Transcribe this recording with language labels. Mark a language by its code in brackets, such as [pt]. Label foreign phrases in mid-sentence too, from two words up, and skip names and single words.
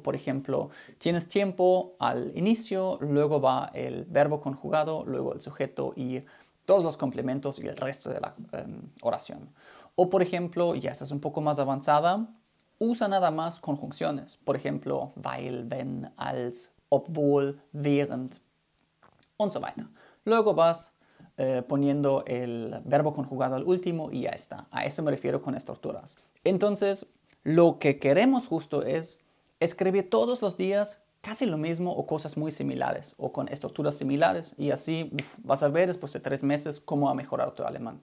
[es] Por ejemplo, tienes tiempo al inicio, luego va el verbo conjugado, luego el sujeto y todos los complementos y el resto de la oración. O por ejemplo, ya estás un poco más avanzada, usa nada más conjunciones. Por ejemplo, [de] weil, wenn, als, obwohl, während und so weiter. [es] Luego vas poniendo el verbo conjugado al último y ya está. A eso me refiero con estructuras. Entonces, lo que queremos justo es escribir todos los días casi lo mismo o cosas muy similares o con estructuras similares y así vas a ver después de 3 meses cómo ha mejorado tu alemán.